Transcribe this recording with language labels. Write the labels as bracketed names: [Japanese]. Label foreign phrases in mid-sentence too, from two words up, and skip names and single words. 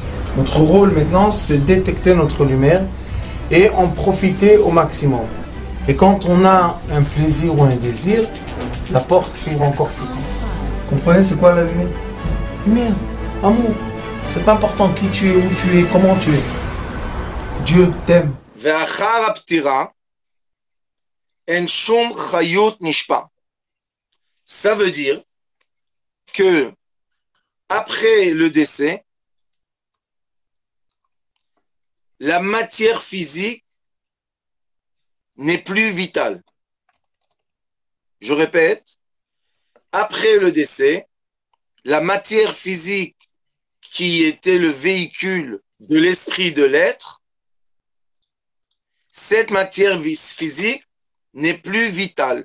[French] Notre rôle maintenant, c'est détecter notre lumière et en profiter au maximum. Et quand on a un plaisir ou un désir, la porte s'ouvre encore plus grand. Comprenez, c'est quoi la lumière? Lumière, amour. C'est pas important qui tu es, où tu es, comment tu es. Dieu t'aime. [Hebrew] ואחר הפטירה אין שום חיות נשפע. [French] Ça veut dire que après le décès, la matière physique n'est plus vitale. Je répète, après le décès, la matière physique qui était le véhicule de l'esprit de l'être, cette matière physique n'est plus vitale.